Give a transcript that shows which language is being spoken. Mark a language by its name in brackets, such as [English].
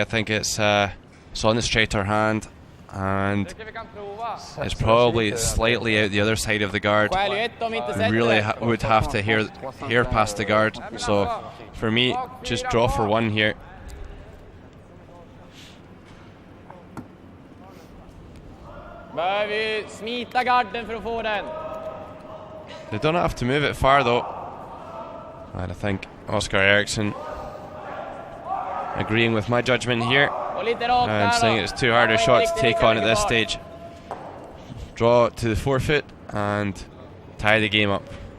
[English] I think it's on the straighter hand, and it's probably slightly out the other side of the guard. Really would have to hear past the guard. So for me, just draw for 1 here. [Swedish] Behöver smita garden för att få den. [English] They don't have to move it far though. And I think Oskar Eriksson agreeing with my judgment here and saying it's too hard a shot to take on at this stage. Draw to the forefoot and tie the game up.